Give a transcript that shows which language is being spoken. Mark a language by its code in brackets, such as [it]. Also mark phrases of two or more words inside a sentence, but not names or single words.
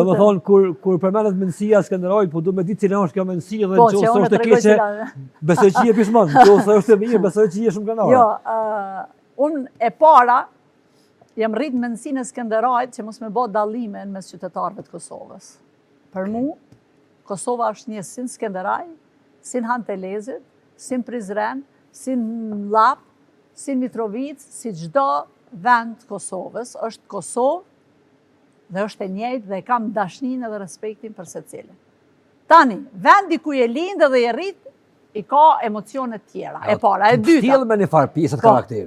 [sq] Domethënë kur përmendet mendësia e Skënderajit, po du me ditë cila është kjo mendësi dhe Po, nëse që unë është e tregoj keqe, cila- besoj që je pishman, nëse është e mirë, besoj që je shumë kanare. Jo, unë e para jam rrit në mendsinë e Skënderajit që mos me bë dallime mes qytetarëve të Kosovës. Për mu, Kosova është një sin Skënderaj, sin Hantelezit, sin Prizren, sin Mllap, sin Mitrovic, si çdo vend të Kosovës, është Kosovë dhe është e njëjtë dhe kam dashninë edhe respektin për secilin. Tani, vendi ku je lind dhe je rrit, i ka emocione tjera. E para, e dyta. Tjellë me një farë pjesët Po, karakterit.